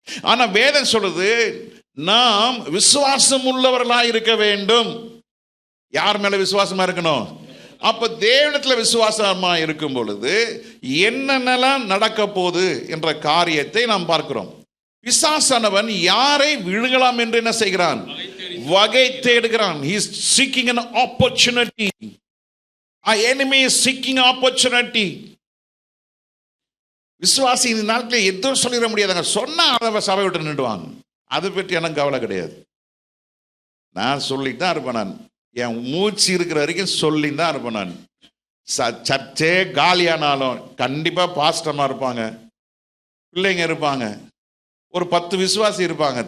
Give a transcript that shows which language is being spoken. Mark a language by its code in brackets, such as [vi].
[ta] ஆனா வேதம் சொல்லுது, நாம் விசுவாசம் உள்ளவர்களா இருக்க வேண்டும். யார் மேல விசுவாசமா இருக்கணும்? அப்ப தேவனிடத்துல விசுவாசமா இருக்கும் பொழுது என்னென்னலாம் நடக்க போகுது என்ற காரியத்தை நாம் பார்க்கிறோம். பிசாசானவன் யாரை விழுங்கலாம் என்று என்ன செய்கிறான்? வகை தேடுகிறான். [en] He is seeking an opportunity. Our enemy is seeking opportunity. [ta] விசுவாசி இந்த நாட்களில் எதுவும் சொல்லிட முடியாதுங்க. சொன்னா அதை சபை விட்டு நின்றுவாங்க. அதை பற்றி எனக்கு கவலை கிடையாது. நான் சொல்லிட்டு தான் இருப்பேன். நான் என் மூச்சு இருக்கிற வரைக்கும் சொல்லி தான் இருப்பேன். நான் சர்ச்சே காலியானாலும் கண்டிப்பா பாஸ்டமா இருப்பாங்க, பிள்ளைங்க இருப்பாங்க, ஒரு 10 விசுவாசி இருப்பாங்க.